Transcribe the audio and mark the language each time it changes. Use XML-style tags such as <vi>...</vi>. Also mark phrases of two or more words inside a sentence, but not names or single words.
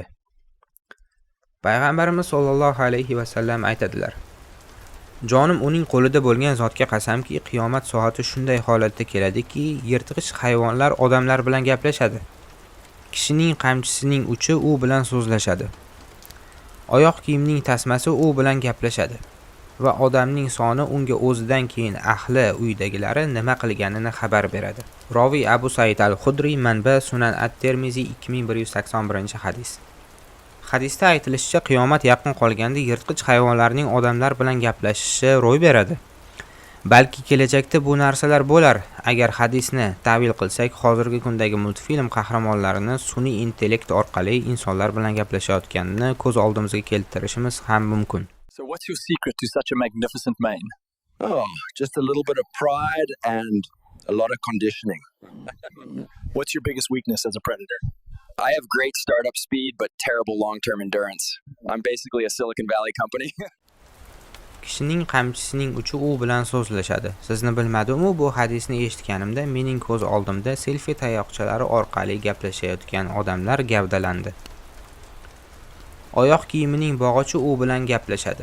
<uz>Payg'ambarimiz</uz> <ar>صلى الله عليه وسلم</ar> <uz>aytadilar: jonim uning qo'lida bo'lgan zotga qasamki, qiyomat soati shunday holatda keladiki, yirtqich hayvonlar odamlar bilan gaplashadi. Kishining qamchisining uchi u bilan so'zlashadi. Oyoq kiyimning tasmasi u bilan gaplashadi va odamning soni unga o'zidan keyin ahli uydagilari nima qilganini xabar beradi. Roviy Abu Said al-Khudri, manba Sunan at-Termiziy 2181 hadis. Hadisda aytilishicha, qiyomat yaqin qolganda yirtqich hayvonlarning odamlar bilan gaplashishi ro'y beradi. Balki kelajakda bu narsalar bo'lar. Agar hadisni ta'vil qilsak, hozirgi kundagi multfilm qahramonlarini sun'iy intellekt orqali insonlar bilan gaplashayotganini ko'z oldimizga keltirishimiz ham mumkin.</uz> <en>So what's your secret to such a magnificent mane? Oh, just a little bit of pride and a lot of conditioning. What's your biggest weakness as a predator? I have great startup speed, but terrible long-term endurance. I'm basically a Silicon Valley company.</en> <uz>Kishining qamchisining uchi u bilan so'zlashadi. Sizni bilmadim-u, bu hadisni eshitganimda mening ko'z oldimda selfie tayoqchalari orqali gaplashayotgan odamlar gavdalandi. Oyoq kiyimining bog'ichi u bilan gaplashadi.</uz>